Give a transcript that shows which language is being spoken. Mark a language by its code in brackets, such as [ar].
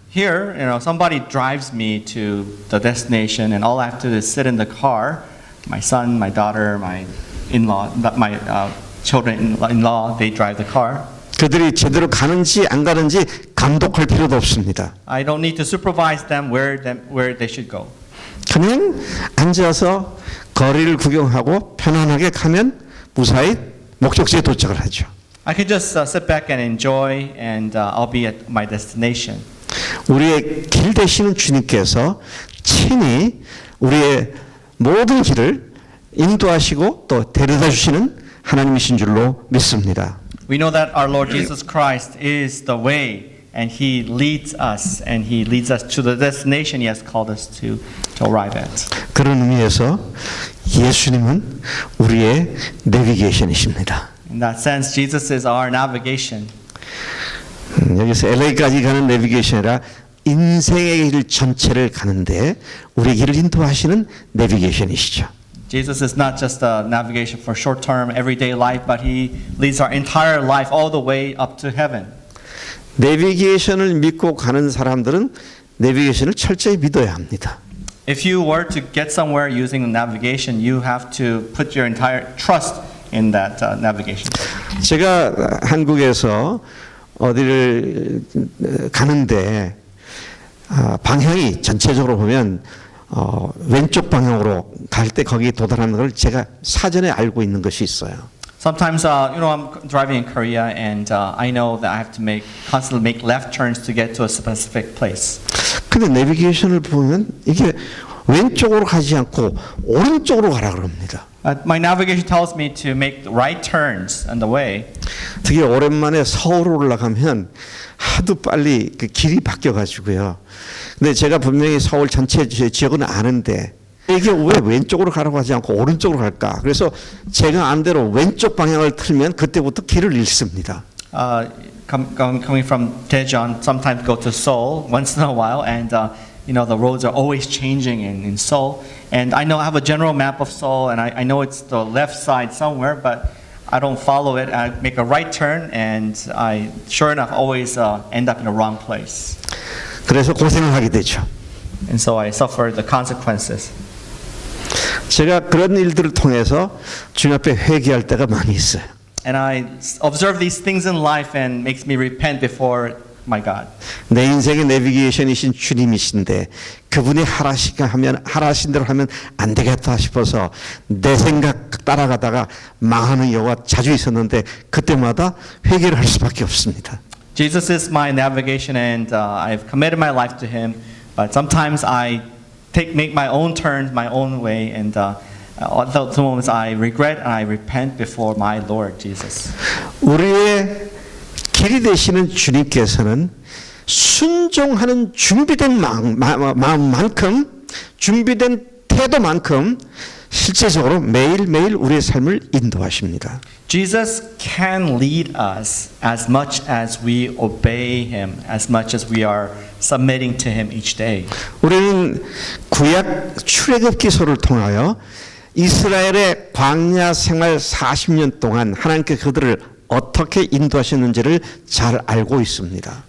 [en] Here, somebody drives me to the destination, and all I have to do is sit in the car. My son, my daughter, my in-law, my children-in-law, they drive the car. [ko] 그들이 제대로 가는지 안 가는지 감독할 필요도 없습니다. [en] I don't need to supervise them where they should go. [ko] 그냥 앉아서 거리를 구경하고 편안하게 가면 무사히 목적지에 도착을 하죠. [en] I can just sit back and enjoy, and I'll be at my destination. [ko] 우리의 길 되시는 주님께서 친히 우리의 모든 길을 인도하시고 또 데려다 주시는 하나님이신 줄로 믿습니다. [en] We know that our Lord Jesus Christ is the way, and He leads us, and He leads us to the destination He has called us to arrive at. [ko] 그런 의미에서 예수님은 우리의 내비게이션이십니다. [en] In that sense, Jesus is our navigation. [ko] 여기서 LA까지 가는 내비게이션이라 인생의 길 전체를 가는데 우리 길을 인도하시는 내비게이션이시죠. [en] Jesus is not just a navigation for short-term, everyday life, but He leads our entire life all the way up to heaven. [ko] 내비게이션을 믿고 가는 사람들은 내비게이션을 철저히 믿어야 합니다. [en] If you were to get somewhere using navigation, you have to put your entire trust in that navigation. [ko] 제가 한국에서 어디를 가는데 방향이 전체적으로 보면 왼쪽 방향으로 갈 때 거기에 도달하는 걸 제가 사전에 알고 있는 것이 있어요. [en] Sometimes, I'm driving in Korea, and I know that I have to constantly make left turns to get to a specific place. [ko] 근데 내비게이션을 보면 이게 왼쪽으로 가지 않고 오른쪽으로 가라 그럽니다. [en] My navigation tells me to make right turns on the way. [ko] 특히 오랜만에 서울로 올라가면 하도 빨리 그 길이 바뀌어 가지고요. 근데 제가 분명히 서울 전체 지역은 아는데 이게 왜 왼쪽으로 가라고 하지 않고 오른쪽으로 갈까? 그래서 제가 안 대로 왼쪽 방향을 틀면 그때부터 길을 잃습니다. [en] Coming from Daejeon, sometimes go to Seoul once in a while, and the roads are always changing in Seoul. And I know I have a general map of Seoul, and I know it's the left side somewhere, but I don't follow it. I make a right turn, and I, sure enough, always end up in the wrong place. [ko] 그래서 고생을 하게 되죠. [en] And so I suffer the consequences. [ko] 제가 그런 일들을 통해서 주님 앞에 회개할 때가 많이 있어요. [en] And I observe these things in life and makes me repent before my God. [ko] 내 인생의 내비게이션이신 주님이신데 그분이 하라신 대로 하면 안 되겠다 싶어서 내 생각 따라가다가 망하는 경우가 자주 있었는데 그때마다 회개를 할 수밖에 없습니다. [en] Jesus is my navigation, and I've committed my life to Him. But sometimes I make my own turns, my own way, and at those moments I regret and I repent before my Lord Jesus. [ko] 우리의 길이 되시는 주님께서는 순종하는 준비된 마음만큼 준비된 태도만큼 실제적으로 매일매일 우리의 삶을 인도하십니다. [en] Jesus can lead us as much as we obey Him, as much as we are submitting to Him each day. [ko] 우리는 구약 출애굽기서를 통하여 이스라엘의 광야 생활 40년 동안 하나님께 그들을 어떻게 인도하셨는지를 잘 알고 있습니다.